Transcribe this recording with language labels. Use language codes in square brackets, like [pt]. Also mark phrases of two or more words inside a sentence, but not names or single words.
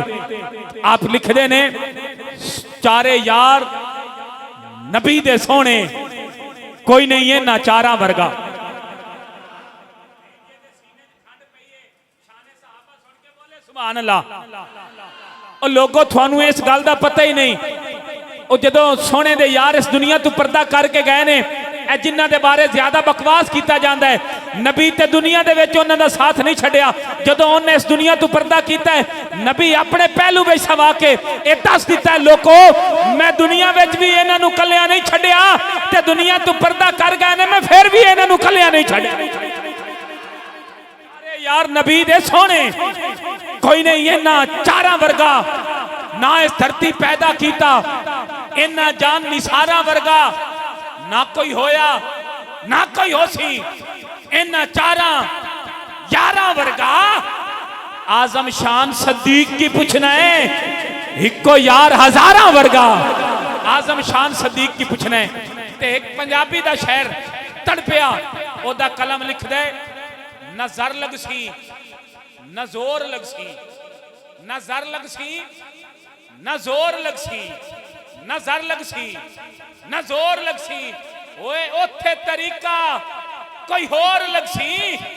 [pa] آپ لکھ دے نے چارے یار نبی دے سونے کوئی نہیں ہے نہ چارہ ورگا۔ [ar] سبحان اللہ۔ [pa] اور لوگوں تھوانوں اس گل دا پتہ ہی نہیں، اور جدوں سونے دے یار اس دنیا تو پردہ کر کے گئے نے، اے جنہ دے بارے زیادہ بکواس کیتا جاندا ہے، نبی تے دنیا دے وچ انہاں دا ساتھ نہیں چھڈیا۔ جدوں انہیں اس دنیا تو پردہ کیتا ہے، نبی اپنے پہلو وچ سوا کے اے دس دیتا ہے لوکو میں دنیا وچ بھی انہاں نوں کلیاں نہیں چھڈیا تے دنیا تو پردہ کر گئے نے، میں پھر بھی انہاں نوں کلیاں نہیں چھڈیا۔ یار نبی دے سونے کوئی نہیں ہے نہ چارہ ورگا، نہ اس دھرتی پیدا کیتا انہاں جان نثارہ ورگا نہ کوئی ہویا نہ کوئی ہو سی، انہاں چارہ یارہ ورگا اعظم شان صدیق کی پوچھنا ہے، ہکو یار ہزارہ ورگا اعظم شان صدیق کی پوچھنا ہے۔ تے ایک پنجابی دا شہر تڑپیا او دا کلم لکھ دے، نہ زر لگ سی نہ زور لگ سی، نہ زر لگ سی نہ زور لگ سی، نہ زر لگ سی نہ زور لگ سی، اوے اوتھے طریقہ کوئی اور لگ سی۔